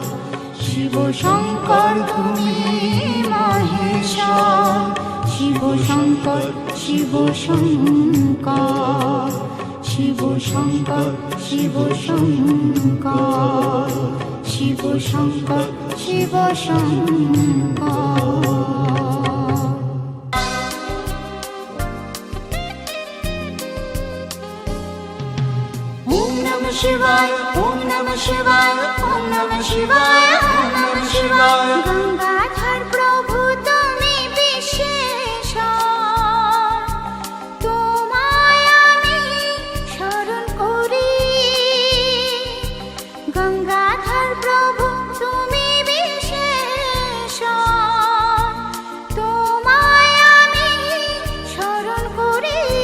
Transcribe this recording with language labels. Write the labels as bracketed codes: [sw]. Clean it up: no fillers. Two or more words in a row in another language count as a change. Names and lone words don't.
[bn] শিব শঙ্কর তুমি মহেশ্বর, শিব শঙ্কর শিব শঙ্কর। শিব শঙ্কর শিব শঙ্কর, শিব শঙ্কর শিব শঙ্কর। [sa] ওম নমঃ শিবায়, ওম নমঃ শিবায়, ওম নমঃ শিবায়, ওম নমঃ শিবায়। [bn] গঙ্গাধর প্রভু তুমি বিশেষর, তোমায় আমি স্মরণ করি। গঙ্গাধর প্রভু তুমি বিশেষর, তোমায় আমি স্মরণ করি।